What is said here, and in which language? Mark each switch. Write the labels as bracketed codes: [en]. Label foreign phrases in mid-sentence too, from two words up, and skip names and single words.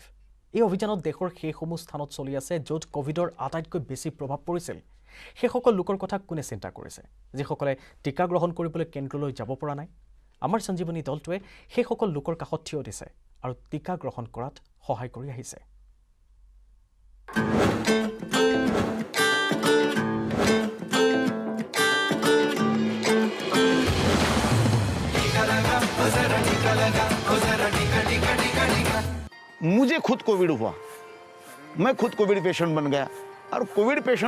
[as] এই অভিযানত দেশৰ সেইসমূহ স্থানত চলি আছে য'ত কোভিডৰ আটাইতকৈ বেছি প্ৰভাৱ পৰিছিল সেইসকল লোকৰ কথা কোনে চিন্তা কৰিছে যিসকলে টিকা গ্ৰহণ কৰিবলৈ কেন্দ্ৰলৈ যাব পৰা নাই আমাৰ সঞ্জীৱনী দলটোৱে সেইসকল লোকৰ কাষত থিয় দিছে আৰু টিকা গ্ৰহণ কৰাত সহায় কৰি আহিছে [hi] मुझे खुद कोविड हुआ मैं खुद [en] covid patient [hi] बन गया और [en] covid patient